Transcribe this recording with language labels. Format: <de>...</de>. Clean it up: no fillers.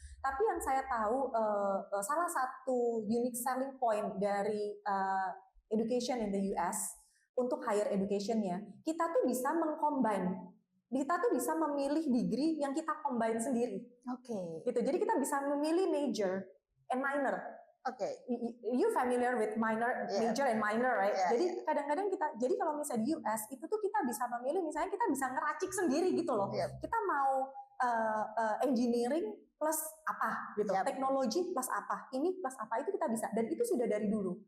<id>Tapi yang saya tahu, salah satu unique selling point dari</id> <en>education in the US,</en> <id>untuk higher education-nya, kita tuh bisa mengcombine. Kita tuh bisa memilih degree yang kita combine sendiri. Oke. Gitu. Jadi kita bisa memilih major and minor. Oke.</id> <en>You familiar with major and minor, right?</en> <id>Jadi kadang-kadang jadi kalau misalnya di US itu tuh kita bisa memilih, misalnya kita bisa ngeracik sendiri gitu loh. Kita mau engineering plus apa gitu, teknologi plus apa, ini plus apa, itu kita bisa, dan itu sudah dari dulu.</id>